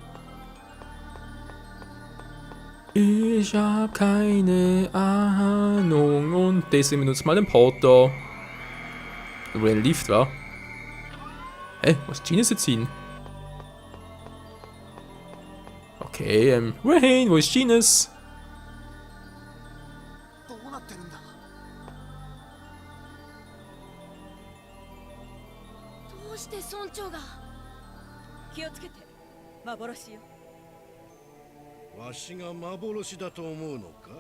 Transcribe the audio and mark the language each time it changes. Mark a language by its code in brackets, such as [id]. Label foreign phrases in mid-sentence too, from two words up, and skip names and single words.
[de] Ich hab keine Ahnung. Und deswegen benutzt mal den Porter. Wo ein Lift war. Hä? Wo ist Genius jetzt hin? Okay, Wayne, wo ist Genius? [ja] どうなってるんだ。どうして村長が。気をつけて幻よ。わしが幻だと思うのか？